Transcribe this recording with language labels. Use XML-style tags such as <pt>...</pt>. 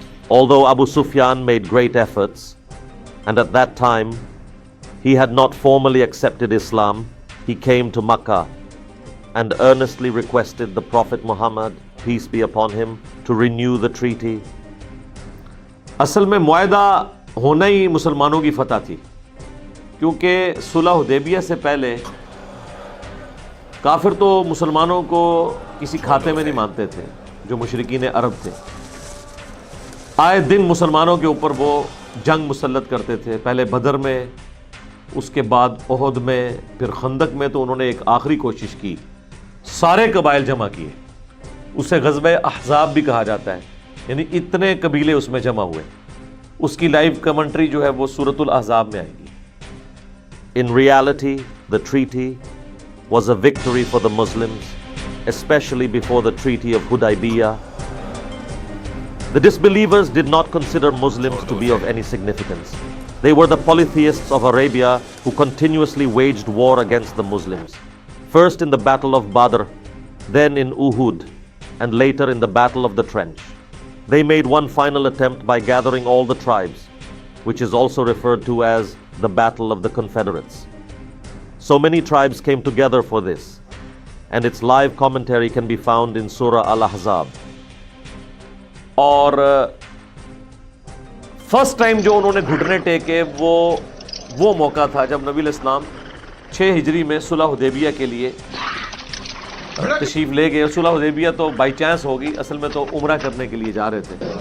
<en>Although Abu Sufyan made great efforts, and at that time he had not formally accepted Islam, he came to Makkah and earnestly requested the Prophet Muhammad, peace be upon him, to renew the treaty.</en> <ur>اصل میں معاہدہ ہونا ہی مسلمانوں کی فتح تھی، کیونکہ صلح حدیبیہ سے پہلے کافر تو مسلمانوں کو کسی کھاتے میں نہیں مانتے تھے، جو مشرکین عرب تھے. آئے دن مسلمانوں کے اوپر وہ جنگ مسلط کرتے تھے، پہلے بدر میں، اس کے بعد احد میں، پھر خندق میں تو انہوں نے ایک آخری کوشش کی، سارے قبائل جمع کیے، اسے غزوہ احزاب بھی کہا جاتا ہے، یعنی اتنے قبیلے اس میں جمع ہوئے. اس کی لائیو کمنٹری جو ہے وہ سورۃ الاحزاب میں آئے گی.</ur> <en>In reality, the treaty was a victory for the Muslims, especially before the Treaty of Hudaybiyah. The disbelievers did not consider Muslims to be of any significance. They were the polytheists of Arabia who continuously waged war against the Muslims, first in the Battle of Badr, then in Uhud, and later in the Battle of the Trench. They made one final attempt by gathering all the tribes, which is also referred to as the Battle of the Confederates. So many tribes came together for this, and its live commentary can be found in Surah Al-Ahzab.</en> <ur>اور first time جو انہوں نے گھٹنے ٹیکے وہ موقع تھا جب نبی علیہ السلام 6 ہجری میں صلح حدیبیہ کے لیے تشریف لے گئے. صلح حدیبیہ تو بائی چانس ہوگی، اصل میں تو عمرہ کرنے کے لیے جا رہے تھے.</ur>